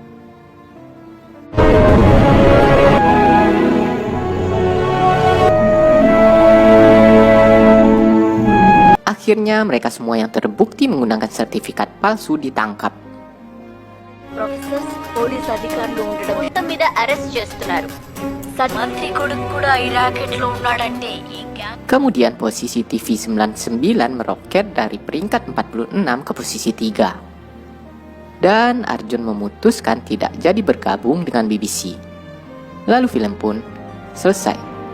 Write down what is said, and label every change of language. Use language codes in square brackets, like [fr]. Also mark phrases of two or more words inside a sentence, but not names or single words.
[id] Akhirnya mereka semua yang terbukti menggunakan sertifikat palsu ditangkap. [en] professors police [te] అధికారులు ఉండడం మొత్తం మీద అరెస్ట్ చేస్తున్నారు. మంత్రి కొడుకు కూడా ఈ రాకెట్ లో ఉన్నాడంటే ఈ గ్యాంగ్. [id] Kemudian posisi TV 99 meroket dari peringkat 46 ke posisi 3. Dan Arjun memutuskan tidak jadi bergabung dengan BBC. Lalu film pun selesai.